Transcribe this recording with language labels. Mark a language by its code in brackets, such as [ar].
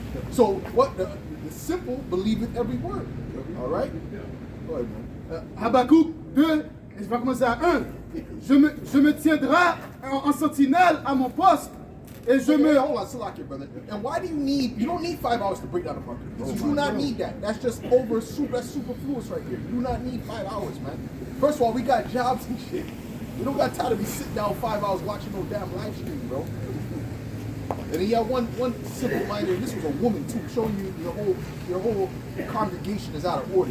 [en] So what? The simple believe in every word. All right. Go ahead, man. [fr] Habakkuk 2, et je vais commencer à 1. Je me tiendrai en sentinelle à mon poste et je me... [en] Hold on, Salaki, brother. And why do you don't need 5 hours to break down the market. You do not need that. That's just that's superfluous right here. You do not need 5 hours, man. First of all, we got jobs and shit. We don't got time to be sitting down 5 hours watching no damn live stream, bro. And then you have one simple line there. This was a woman too, showing you your whole congregation is out of order.